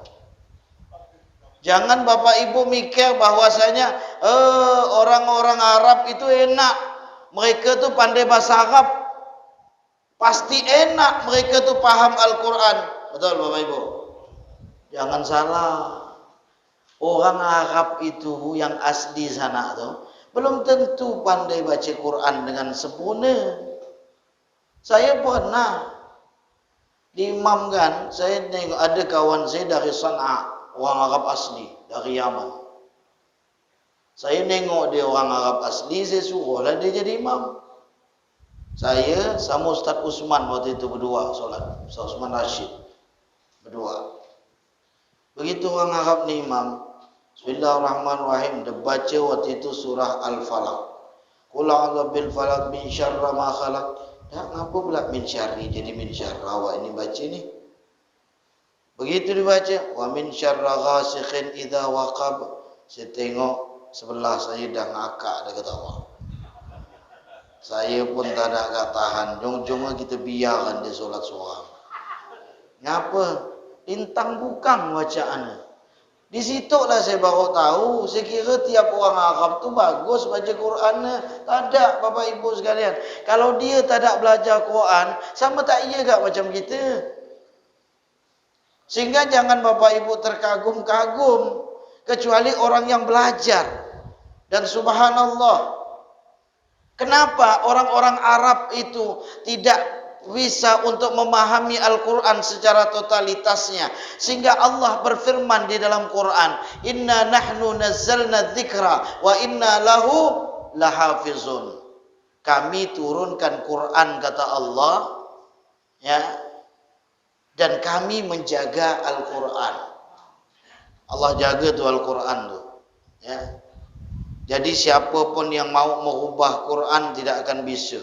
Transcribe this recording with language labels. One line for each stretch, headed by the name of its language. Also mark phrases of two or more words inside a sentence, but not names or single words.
Indonesian: Jangan Bapak Ibu mikir bahwasanya orang-orang Arab itu enak, mereka tu pandai bahasa Arab, pasti enak mereka tu paham Al-Quran. Betul Bapak Ibu? Jangan salah.
Malay: Orang Arab itu yang asli sana tu belum tentu pandai baca Quran dengan sempurna. Saya pernah diimamkan, saya tengok ada kawan saya dari Sana'a, orang Arab asli, dari Yaman. Saya nengok dia orang Arab asli, saya suruhlah dia jadi imam. Saya sama Ustaz Usman waktu itu berdua solat, Ustaz Usman Rashid berdua. Begitu orang Arab ni imam, Bismillahirrahmanirrahim, dia baca waktu itu surah Al-Falaq.
Arabic: قل أعوذ بالفلق من شر ما خلق.
Malay: Dah ngapa pula
Arabic: من شر
Malay: jadi
Arabic: من شرا,
Malay: awak ini baca ni. Begitu dibaca,
Arabic: ومن شر غاسق إذا وقب.
Malay: Saya tengok sebelah saya dah ngakak dah kata Allah. Saya pun tak ada agak tahan. Jom-jom kita biarkan dia solat seorang. Ngapa? Lintang bukang bacaannya. Di situlah saya baru tahu, saya kira tiap orang Arab tu bagus baca Quran. Tak ada Bapak Ibu sekalian. Kalau dia tak ada belajar Quran, sama tak iya gak macam kita? Sehingga jangan Bapak Ibu terkagum-kagum, kecuali orang yang belajar.
Indonesian: Dan subhanallah, kenapa orang-orang Arab itu tidak bisa untuk memahami Al-Quran secara totalitasnya, sehingga Allah berfirman di dalam Quran,
Arabic: إنا نحن نزلنا الذكر وإنا له لحافظون.
Indonesian: Kami turunkan Quran kata Allah, ya, dan kami menjaga Al-Quran. Allah jaga tu Al-Quran tu, ya. Jadi siapapun yang mau merubah Quran tidak akan bisa.